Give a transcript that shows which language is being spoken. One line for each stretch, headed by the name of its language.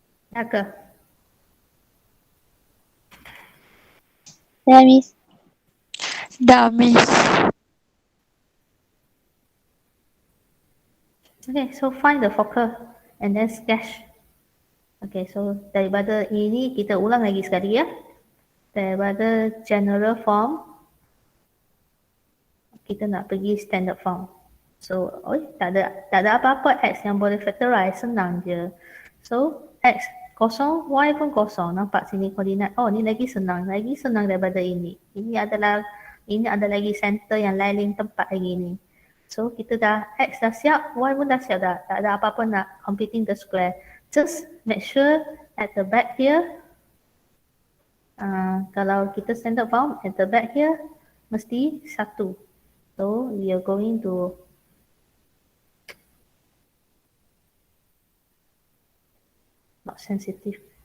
Malay: Dah ke? Dah, Miss. Dah, Miss.
English: Okay, so find the focal and then sketch.
Malay: Okay, so daripada ini kita ulang lagi sekali ya. Daripada general form, kita nak pergi standard form. So, tak ada apa-apa X yang boleh factorize, senang je. So, X kosong, Y pun kosong. Nampak sini koordinat. Oh, ni lagi senang daripada ini. Ini ada lagi center yang lain tempat lagi ni. So, kita dah, X dah siap, Y pun dah siap dah. Tak ada apa-apa nak
English: completing the square. Just make sure at the back here,
Malay: kalau kita
English: standard form, at the back here,
Malay: mesti
English: 1. So, we are going to not sensitive.